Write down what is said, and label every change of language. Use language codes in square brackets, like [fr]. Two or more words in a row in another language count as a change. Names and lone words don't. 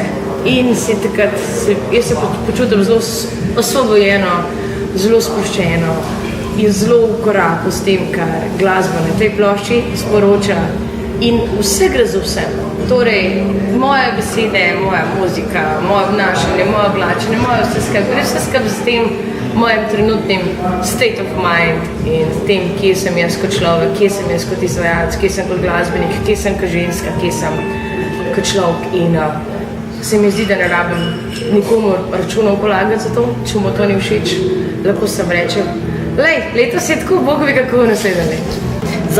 [sl] In jaz se počutim zelo osvobojeno, zelo sproščeno in zelo v koraku s tem, kar glasba na tej plošči sporoča. In vse gre za vse. Torej, moje besede, moja muzika, moje obnašanje, moje oblačenje, moje vse skupaj, gre vse skupaj s tem mojim trenutnim [en] state of mind [sl] in tem, kje sem jaz kot človek, kje sem jaz kot izvajalec, kje sem kot glasbenik, kje sem kot ženska, kje sem kot človek. In se mi zdi, da ne rabim nikomu računov polagati za to, če mu to ni všeč, lahko sem rečem, lej, letos je tako, Bog ve kako naslednje leto.